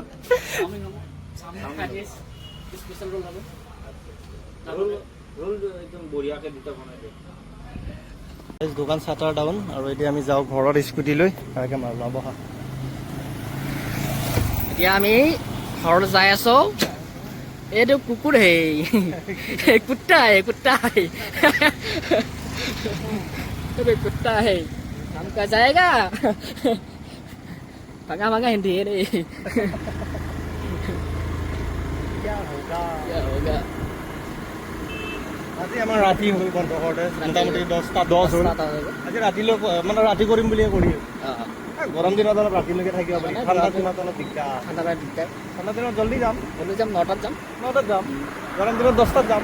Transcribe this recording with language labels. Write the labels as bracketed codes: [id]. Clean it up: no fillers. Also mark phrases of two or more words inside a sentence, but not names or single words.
[as] চাওমিন হ'ব, চাওমিন ফ্ৰাইড ৰাইচ স্পেচিয়েল ৰোল হ'ব, ৰোল একদম বঢ়িয়াকৈ দুটা বনাই দিয়ে। দোকান চাটাৰ ডাউন, আৰু এতিয়া আমি যাওঁ ঘৰত স্কুটি লৈ, তাকে মাৰিব বহা। এতিয়া আমি ঘৰত যাই আছো। এইটো কুকুৰ [hi] है, कुत्ता है, कुत्ता है, कुत्ता है हमका जाएगा भगा भगा हिंदी है रे क्या होगा [as] আজি আমাৰ ৰাতি হৈ বন্ধ কৰোঁতে মোটামুটি 10টা 10 হ'ল। আজি ৰাতিলৈ মানে ৰাতি কৰিম বুলিয়ে কৰি গৰম দিনত অলপ ৰাতিলৈকে থাকিব পাৰি, ঠাণ্ডা দিনত অলপ দিগদাৰ। ঠাণ্ডা দিনত জল্দি যাম 9টাত যাম। গৰম দিনত 10টাত যাম।